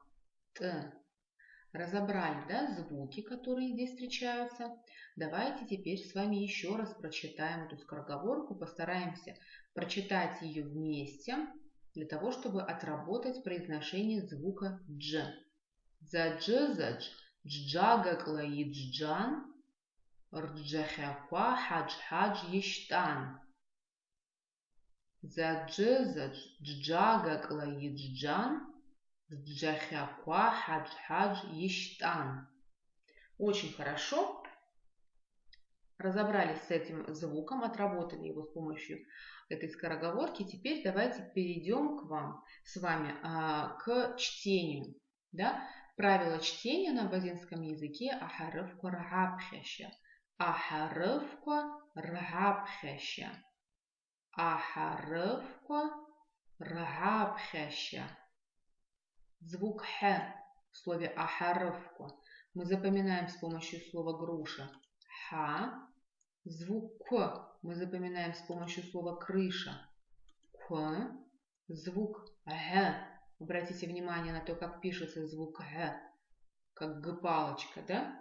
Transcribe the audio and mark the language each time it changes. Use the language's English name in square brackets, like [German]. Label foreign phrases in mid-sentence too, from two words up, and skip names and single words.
[Russian] Т. Разобрали, да, звуки, которые здесь встречаются. Давайте теперь с вами еще раз прочитаем эту скороговорку, постараемся прочитать ее вместе, для того, чтобы отработать произношение звука Дж. [Abaza] Задж, джага, клаиджан, рджахаква, хадж, ештан. Задж, джага, клаиджан, рджахаква, хадж, ештан. [Russian] Очень хорошо. Разобрались с этим звуком, отработали его с помощью этой скороговорки. Теперь давайте перейдем к вам с вами к чтению. Да? Правила чтения на абазинском языке [Abaza] ахарывка ргабхеща. Ахарывка ргабхеща. Ахарывка ргабхеща. [Russian] Звук Х в слове ахарывка мы запоминаем с помощью слова груша. Ха. Звук К мы запоминаем с помощью слова крыша. К. Звук Г. Обратите внимание на то, как пишется звук Г, как Г-палочка, да?